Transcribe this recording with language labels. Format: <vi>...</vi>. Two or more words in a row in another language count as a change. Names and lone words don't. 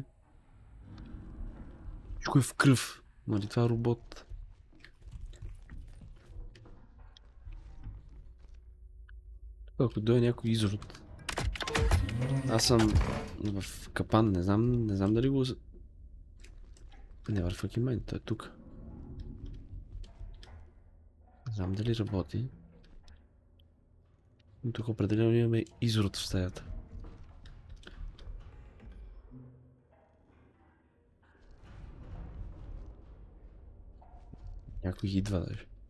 <bg>Всичко е в кръв. Нали това е робот. Ако дойде някой изрод. Аз съм в капан, не знам дали го...</bg> <en>Never fucking mind,</en> <bg>той е тук. Не знам дали работи. Но тук определено имаме изрод в стаята. Някой идва даже.</bg>